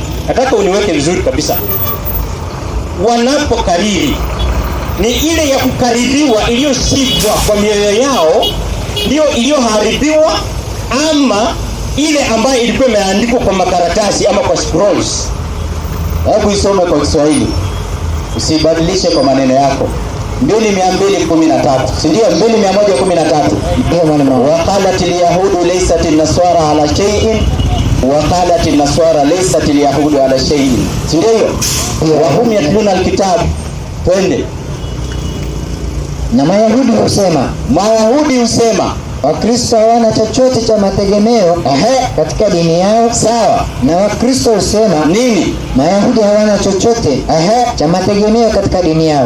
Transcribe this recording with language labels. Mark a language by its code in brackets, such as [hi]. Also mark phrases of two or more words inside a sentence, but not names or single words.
[sw] Nataka uniweke vizuri kabisa. Wanapokariri ni ile ya kukaririwa iliyoshikwa kwa mioyo yao, ndio iliyoharibiwa, ama ile ambayo ilikuwa imeandikwa kwa makaratasi ama kwa scrolls. Hebu isome kwa Kiswahili. Usibadilishe kwa maneno yako. 2:213. Si ndio? 2:113. Ndio maneno. [ar] وقالت اليهود ليست النصارى على شيء وقالت النصارى ليست اليهود على شيء. [sw] Si ndio hiyo? [ar] وهم يتلون الكتاب. [sw] Twende. Na Mayahudi husema Wakristo hawana chochote cha mategemeo katika dini yao. Sawa. Na Wakristo husema nini? Mayahudi hawana chochote cha mategemeo katika dini yao.